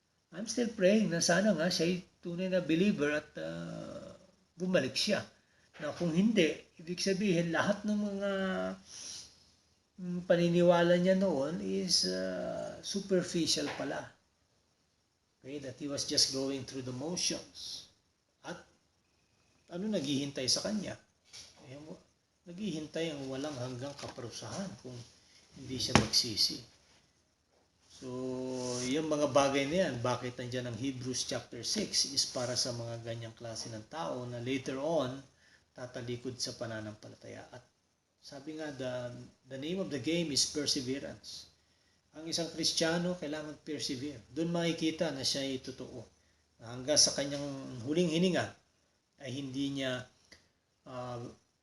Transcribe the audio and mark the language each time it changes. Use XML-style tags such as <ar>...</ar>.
<en>I'm still praying</en> <tl>na sana nga siya ay tunay na believer at bumalik siya. Na kung hindi, ibig sabihin lahat ng mga paniniwala niya noon is superficial pala.</tl> <en>Okay, that he was just going through the motions.</en> <tl>At naghihintay sa kanya? Naghihintay ang walang hanggang kaparusahan kung hindi siya magsisi. So, yung mga bagay na yan, bakit nandiyan ang Hebrews chapter 6 is para sa mga ganyang klase ng tao na later on, tatalikod sa pananampalataya. At sabi nga,</tl> <en>the name of the game is perseverance.</en> <tl>Ang isang Kristiyano, kailangan persevere. Doon makikita na siya ay totoo. Hanggang sa kanyang huling hininga, ay hindi niya tatalikuran ng kanyang pananampalataya sa Panginoon.</tl>